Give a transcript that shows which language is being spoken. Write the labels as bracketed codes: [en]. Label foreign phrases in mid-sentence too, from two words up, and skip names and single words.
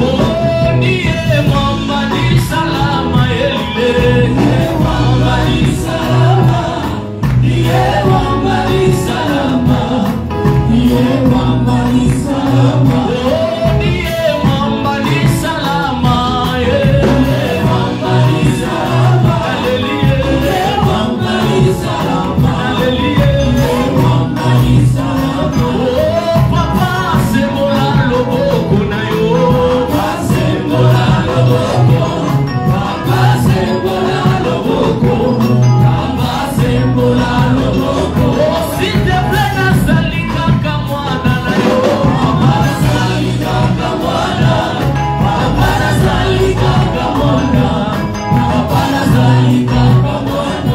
[sw] Oh, ndiye mwamba ni salama, elile ndiye mwamba ni salama, ndiye mwamba ni salama, ndiye mwamba ni salama. Oh, ndiye mwamba ni salama, ndiye mwamba ni salama, haleluya, ndiye mwamba ni salama, haleluya, ndiye mwamba ni salama. [ln] Oh, Papa sembola loboko na yo, Papa sembola loboko, Papa sembola loboko, Papa sembola loboko. Oh, [fr] s'il te plaît [ln] nasali kaka mwana na yo, Papa nasali kaka mwana, Papa nasali kaka mwana, Papa nasali kaka mwana.